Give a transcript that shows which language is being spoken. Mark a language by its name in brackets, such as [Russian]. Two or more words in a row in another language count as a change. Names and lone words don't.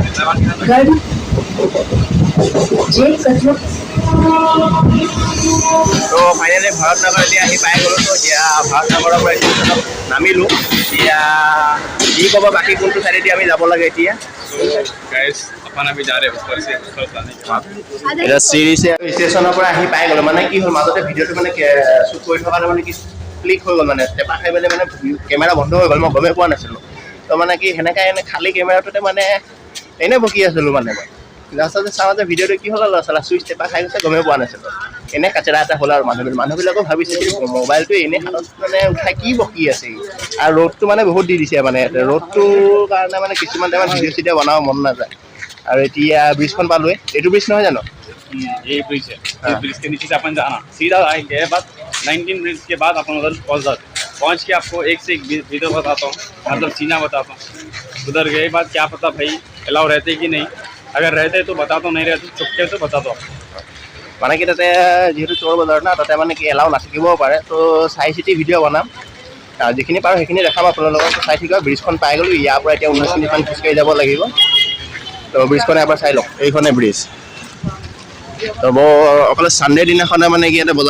[Assamese] তো ফাইনেলি ভাৰত নগৰ এতিয়া আহি পাই গ'লো তো এতিয়া ভাৰত নগৰৰ পৰা ষ্টেচনত নামিলোঁ এতিয়া কি ক'ব বাকী কোনটো চাইডেদি আমি যাব লাগে এতিয়া [Hindi] गाइस अपन अभी जा रहे हैं ऊपर से आने के बाद [Assamese] এটা চিৰিছে ষ্টেচনৰ পৰা আহি পাই গ'লো মানে কি হ'ল মাজতে ভিডিঅ'টো মানে শ্বুট কৰি থকাৰ মানে কি ক্লিক হৈ গ'ল মানে টেপা খাই পেলাই মানে কেমেৰা বন্ধ হৈ গ'ল মই গমেই পোৱা নাছিলোঁ তো মানে কি সেনেকৈ এনে খালী কেমেৰাটোতে মানে এনেই বকি আছিলোঁ মানে মই লাষ্টতে চাওঁ যে ভিডিঅ'টো কি হ'ল ল'ৰা ছোৱালী চুইচ টেপা খাই গৈছে গমেই পোৱা নাছিলোঁ এনে কাচেৰা এটা হ'ল আৰু মানুহবিলাকো ভাবিছে কি মোবাইলটো এনেই হাতত মানে উঠাই কি বকি আছে আৰু ৰ'দটো মানে বহুত দি দিছে মানে ৰ'দটোৰ কাৰণে মানে কিছুমান টাইমত ভিডিঅ' চিডিঅ' বনাব মন নাযায় আৰু এতিয়া ব্ৰিজখন পালোৱে এইটো ব্ৰিজ নহয় জানো [Hindi] ये ब्रिज है इस ब्रिज के नीचे से अपन जाना सीधा आएंगे बाद 19 मिनट के बाद अपन उधर पहुंच जाते पहुंच के आपको एक से एक वीडियो बताता हूँ मतलब सीना बताता हूँ उधर गए बाद क्या पता भाई अलाउ रहते कि नहीं अगर रहते तो बताता हूँ नहीं रहते चुपके तो बताता हूँ [Assamese] মানে কি তাতে যিহেতু চোৰ বজাৰ না তাতে মানে কি এলাও নাথাকিবও পাৰে তো চাই চিতি ভিডিঅ' বনাম যিখিনি পাৰোঁ সেইখিনি দেখাম আপোনালোকক চাই থাকিব ব্ৰিজখন পাই গ'লোঁ ইয়াৰ পৰা এতিয়া 19 মিনিটমান খোজকাঢ়ি যাব লাগিব তো ব্ৰিজখন এবাৰ চাই লওক এইখনে ব্ৰিজ তো অকলে ছানডে দিনাখনে মানে কি ইয়াতে